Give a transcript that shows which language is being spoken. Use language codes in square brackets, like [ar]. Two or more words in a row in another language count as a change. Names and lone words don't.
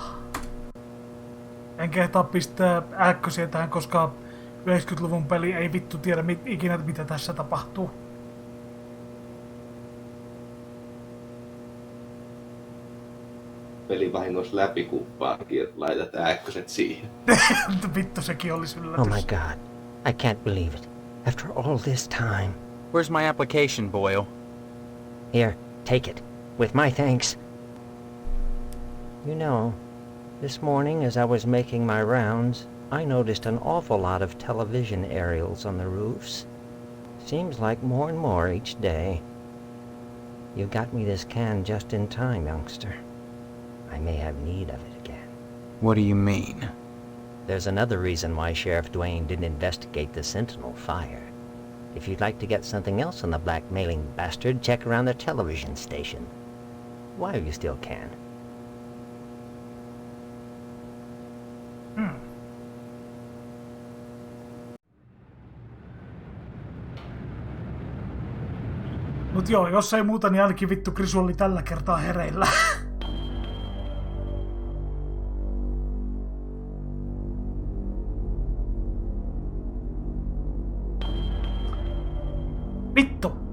[fi] En kehtaa pistää ääkkösiä tähän, koska 90-luvun peli ei vittu tiedä ikinä mitä tässä tapahtuu. Pelivahingossa läpikuppaakin, että laitat ääkköset siihen. Vittu, sekin olisi yllätys. [en] Oh my god. I can't believe it. After all this time. Where's my application, Boyle? Here, take it. With my thanks. You know, this morning as I was making my rounds, I noticed an awful lot of television aerials on the roofs. Seems like more and more each day. You got me this can just in time, youngster. I may have need of it again. What do you mean? There's another reason why Sheriff Dwayne didn't investigate the Sentinel fire. If you'd like to get something else on the blackmailing bastard, check around the television station. While you still can. [fi] Mut joo, jos ei muuta, niin ainakin vittu Krisu oli tällä kertaa hereillä. Vittu!